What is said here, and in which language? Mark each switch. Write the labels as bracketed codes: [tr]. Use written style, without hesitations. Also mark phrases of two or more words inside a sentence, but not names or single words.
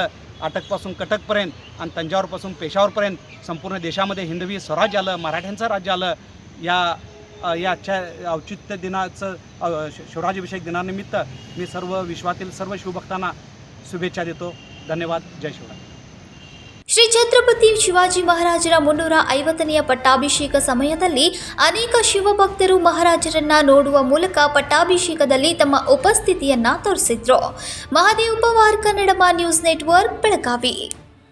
[mr] अटकपासून कटकपर्यंत आणि तंजावरपासून पेशावरपर्यंत संपूर्ण देशामध्ये हिंदवी स्वराज्य आलं, मराठ्यांचं राज्य आलं. याच्या औचित्य दिनाचं शिवराज्याभिषेक दिनानिमित्त मी सर्व विश्वातील सर्व शिवभक्तांना शुभेच्छा देतो. धन्यवाद. जय शिवराय. [kn] ಶ್ರೀ ಛತ್ರಪತಿ ಶಿವಾಜಿ ಮಹಾರಾಜರ 350ನೇ ಪಟ್ಟಾಭಿಷೇಕ ಸಮಯದಲ್ಲಿ ಅನೇಕ ಶಿವಭಕ್ತರು ಮಹಾರಾಜರನ್ನ ನೋಡುವ ಮೂಲಕ ಪಟ್ಟಾಭಿಷೇಕದಲ್ಲಿ ತಮ್ಮ ಉಪಸ್ಥಿತಿಯನ್ನ ತೋರಿಸಿದ್ರು. ಮಹಾದೇವ್ ಪವಾರ್, ಕನ್ನಡಮ ನ್ಯೂಸ್ ನೆಟ್ವರ್ಕ್, ಬೆಳಗಾವಿ.